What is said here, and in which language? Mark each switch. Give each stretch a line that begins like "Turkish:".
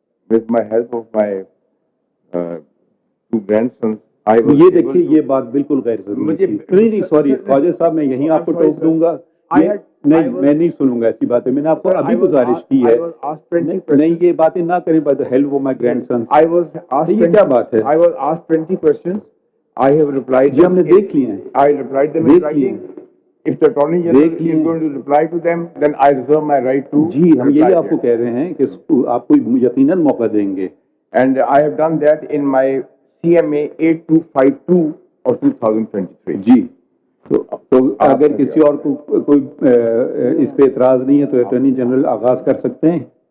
English: with my help of my two grandsons,
Urdu: یہ دیکھیے یہ بات بالکل غیر ضروری تھی. نہیں سوری خواجہ صاحب، میں یہیں آپ کو ٹوک دوں گا. نہیں، میں نہیں سنوں گا ایسی باتیں. میں نے آپ کو ابھی گزارش کی ہے، نہیں یہ باتیں نہ کریں.
English: By the help of my grandsons.
Urdu: یہ کیا بات ہے؟
English: I was asked 20 questions. I have replied.
Urdu: جی ہم نے دیکھ لیے ہیں.
English: I replied them in writing. If the Attorney General is going to reply to them, then I reserve my right to.
Urdu: جی ہم یہی آپ کو کہہ رہے ہیں کہ آپ کو یقیناً موقع دیں گے.
English: And I have done that in my CMA 8252 of 2023.
Urdu: جی تو اگر کسی اور کو کوئی اس پہ اعتراض نہیں ہے تو اٹارنی جنرل آغاز کر سکتے ہیں.